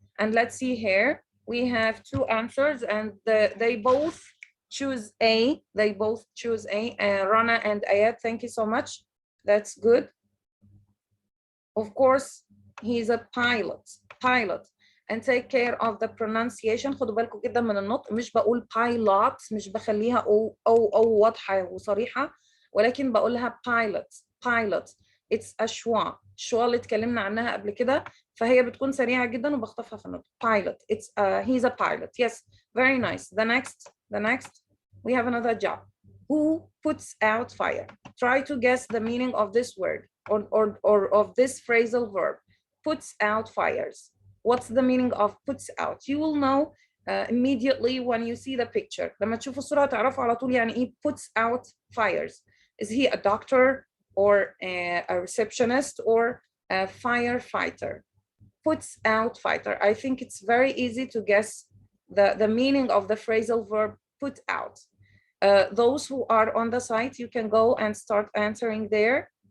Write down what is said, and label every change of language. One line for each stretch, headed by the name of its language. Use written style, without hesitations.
English: And let's see here. We have two answers and they both choose A. They both choose A. Rana and Ayat, thank you so much. That's good. Of course, he's a pilot. And take care of the pronunciation.
Arabic: خدوا بالكم جدا من النطق. مش بقول pilot. مش بخليها أو واضحة وصريحة. ولكن بقولها pilot.
English: It's a
Arabic: شوا اللي اتكلمنا عنها قبل كده. فهي بتكون سريعة جدا وبخطفها في النطق.
English: Pilot. It's he's a pilot. Yes, very nice. The next, we have another job. Who puts out fire? Try to guess the meaning of this word or of this phrasal verb. Puts out fires. What's the meaning of puts out? You will know immediately when you see the picture.
Arabic: لما تشوفوا الصورة تعرفوا على طول يعني إيه puts out fires.
English: Is he a doctor or a receptionist or a firefighter? Puts out fire. I think it's very easy to guess the meaning of the phrasal verb put out. Those who are on the site, you can go and start answering there.